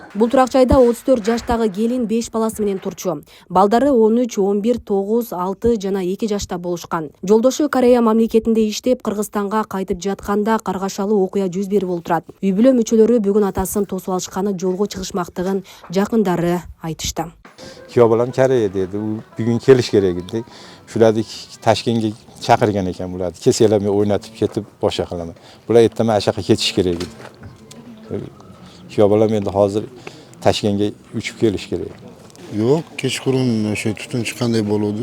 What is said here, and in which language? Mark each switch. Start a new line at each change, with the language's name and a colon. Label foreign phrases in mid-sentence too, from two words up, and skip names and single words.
Kyrgyz: Бул турак жайда 34 жаштагы келин 5 баласы менен турчу. Балдары 13, 11, 9, 6 жана 2 жашта болушкан. Жолдошу Корея мамлекетинде иштеп, Кыргызстанга кайтып жатканда каргашалуу окуя жүз берип олтурат. Үй бүлө мүчөлөрү бүгүн атасын тосуп алышканы, жолго чыгышмактыгын жакындары айтышты.
Uzbek: Kuyov bolam Koreya dedi. Bugun kelish kerak edi. Shularni Toshkentga chaqirgan ekan bular. Kesalarni o'ynatib ketib boshqa qilaman. Bular ertaman ashaqa ketish kerak edi. Kuyov bolam endi hozir Toshkentga uchib kelish kerak. Yo'q, kechqurun o'sha tutun chiqqanday bo'ldi.